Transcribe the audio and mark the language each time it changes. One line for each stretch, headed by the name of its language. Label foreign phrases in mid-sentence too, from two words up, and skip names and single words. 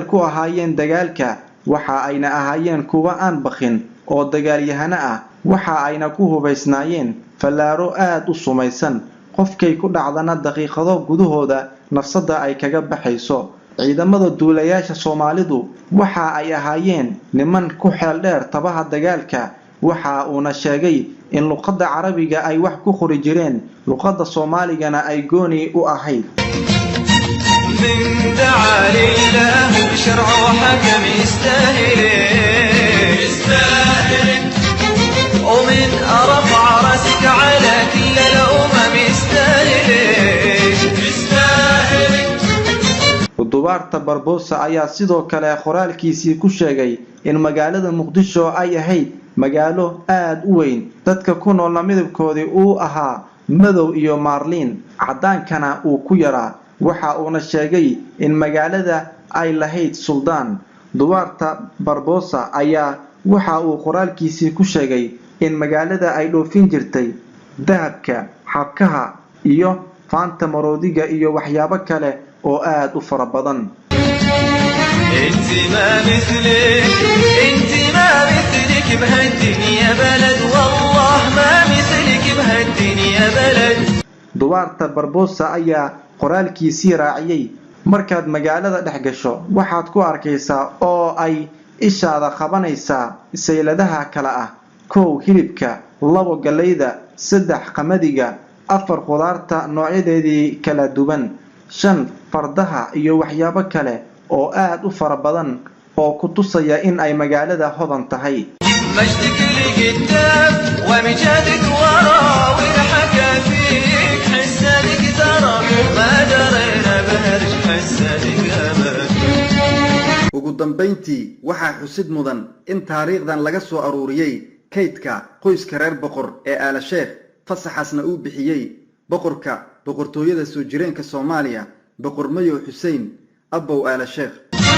Somali: ku ahaayeen dagaalka waxa ayna ahaayeen kuwa aan baqin oo dagaalyahana ah waxa ayna ku hubaysnaayeen falaaro aad u sumaysan qofkay ku dhacdana daqiiqado gudahooda nafsada ay kaga baxayso ciidamada duulayaasha Soomaalidu waxa ay ahaayeen niman ku xeel dheer tabaha dagaalka waxa uuna sheegay in luqadda Carabiga ay wax ku qori jireen luqadda Soomaaligana ay gooni u ahayd
Arabic: من دعا لله بشرع وحكم يستاهل ومن رفع راسك على كل الأمم يستاهل
Somali: duwaarta Barbosa ayaa sidoo kale qoraalkiisii ku sheegay in magaalada Muqdisho ay ahayd magaalo aad u weyn dadka ku nool midabkoodii uu ahaa madow iyo maarliin cadaankana uu ku yaraa waxa uuna sheegay in magaalada ay lahayd suldaan duwaarta Barbosa ayaa waxa uu qoraalkiisii ku sheegay in magaalada ay dhoofin jirtay dahabka xabkaha iyo faanta maroodiga iyo waxyaabo kale oo aad u fara badan
Arabic: انت ما مثلك بهالدنيا بلد والله ما مثلك بهالدنيا بلد
Somali: duwaarta Barbosa ayaa qoraalkiisii raaciyay markaad magaalada dhex gasho waxaad ku arkaysaa oo ay ishaada qabanaysaa sayladaha kala ah 1 hilibka 2 galeyda 3 qamadiga 4 khudaarta noocyadeedii kala duwan 5 fardaha iyo waxyaabo kale oo aad u fara badan oo ku tusaya in ay magaalada hodan tahay.
Arabic: مجدك لقدام ومجادك ورا ونحكى فيك حسنك ترى ما درينا بهرج حسنك أبد.
Somali: ugu dambeyntii waxaa xusid mudan in taariikhdan laga soo aruuriyay kaydka qoyska reer boqor ee Aala Sheekh fasaxasna uu bixiyay boqorka boqortooyada soo jireenka Soomaaliya boqor Mayo Xuseen Abow Aala Sheekh.